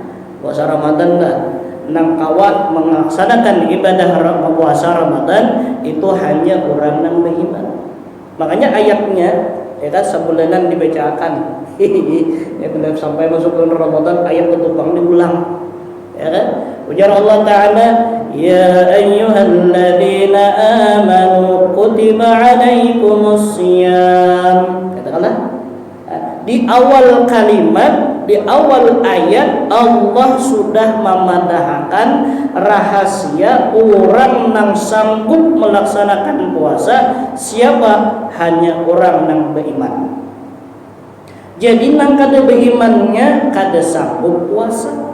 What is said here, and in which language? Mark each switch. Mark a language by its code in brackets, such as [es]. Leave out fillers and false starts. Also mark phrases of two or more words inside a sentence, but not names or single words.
[bjn] Puasa Ramadan dah nang kawat melaksanakan ibadah puasa Ramadan itu hanya orang nang beriman. [id] Makanya ayatnya ya kan sebulanan dibacakan. Ya benar sampai masuk bulan Ramadan ayat ketupang diulang. Ya kan? Ujar Allah Ta'ala, [ar] يا أيها الذين آمنوا كتب عليكم الصيام. [id] Katakanlah di awal kalimat, di awal ayat Allah sudah memadahkan rahasia orang yang sanggup melaksanakan puasa siapa? [bjn] Hanya orang yang beriman. Jadi nang kada berimannya kada sanggup puasa.